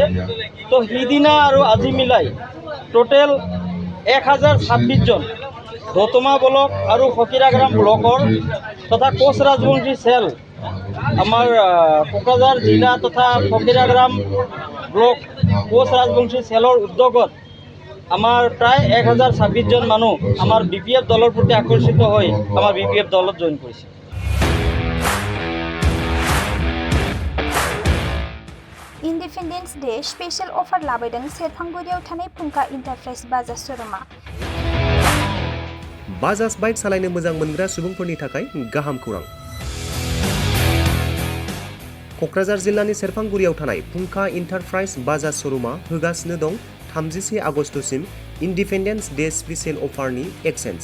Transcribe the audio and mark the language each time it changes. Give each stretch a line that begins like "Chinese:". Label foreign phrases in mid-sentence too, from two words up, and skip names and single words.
Assamese: তো সিদিনা আৰু আজি মিলাই টোটেল 1026 জন দোধমা ব্লক আৰু ফকীৰাগ্ৰাম ব্লকৰ তথা কোচ ৰাজবংশী চেল আমাৰ কোকৰাঝাৰ জিলা তথা ফকীৰাগ্ৰাম ব্লক কোচ ৰাজবংশী চেলৰ উদ্যোগত আমাৰ প্ৰায় 1026 জন মানুহ আমাৰ BPF দলৰ প্ৰতি আকৰ্ষিত হৈ আমাৰ BPF দলত জইন কৰিছে।
English: Independence Day special offer
Bodo: लाबोदों सेरफांगुरियाव थानाय फुंखा इन्टारप्राइज बाजाज शोरूमा। बाजाज बाइक सालायनो मोजां मोनग्रा सुबुंफोरनि थाखाय गाहाम खौरां। क'क्राझार जिल्लानि सेरफांगुरियाव थानाय फुंखा इन्टारप्राइज बाजाज शोरूमा होगासिनो दं 31 आगस्तसिम
English: Independence Day special
Bodo: अफारनि एक्सेन्ज।